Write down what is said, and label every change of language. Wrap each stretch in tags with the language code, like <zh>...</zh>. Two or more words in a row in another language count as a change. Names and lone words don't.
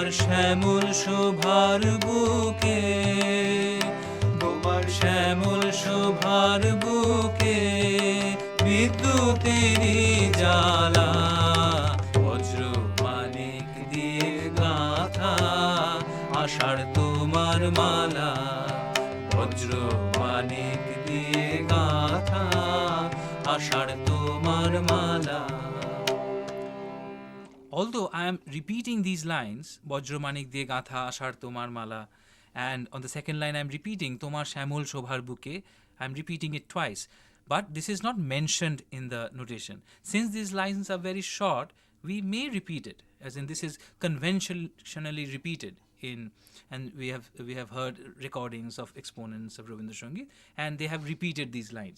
<bn>শ্যামল শোভার বুকে তোমার শ্যামল শোভার বুকে বিদ্যুতেরই জ্বালা বজ্র মানিক দিয়ে গাঁথা আষাঢ় তোমার মালা বজ্র মানিক দিয়ে গাঁথা আষাঢ় তোমার মালা.</bn> <en>Although I am repeating these lines,</en> <bn>বজ্র মানিক দিয়ে গাঁথা আষাঢ় তোমার মালা,</bn> <en>and on the second line I am repeating</en> <bn>তোমার শ্যামল শোভার বুকে,</bn> <en>I am repeating it twice. But this is not mentioned in the notation. Since these lines are very short, we may repeat it, as in this is conventionally repeated in, and we have heard recordings of exponents of Rabindra Sangeet, and they have repeated these lines.</en>